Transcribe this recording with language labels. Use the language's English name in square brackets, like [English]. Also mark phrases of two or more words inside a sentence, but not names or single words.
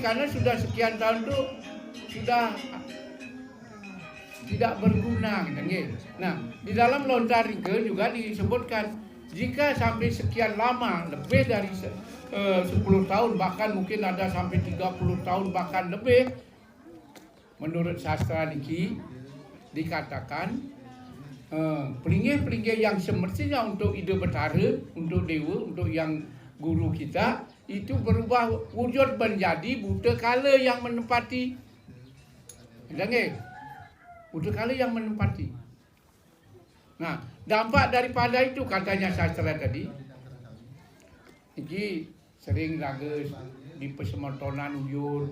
[Indonesian] Karena sudah sekian tahun itu sudah tidak berguna. Nah, di dalam Lontar Rike juga disebutkan jika sampai sekian lama, lebih dari 10 tahun, bahkan mungkin ada sampai 30 tahun, bahkan lebih, menurut sastra niki dikatakan pelinggih-pelinggih yang semestinya untuk ide betara, untuk dewa, untuk yang guru kita, itu berubah wujud menjadi buta kala yang menempati. Buta kala yang menempati. Nah, dampak daripada itu katanya sastra tadi, ini sering [Balinese] raga di pesemotonan uyur.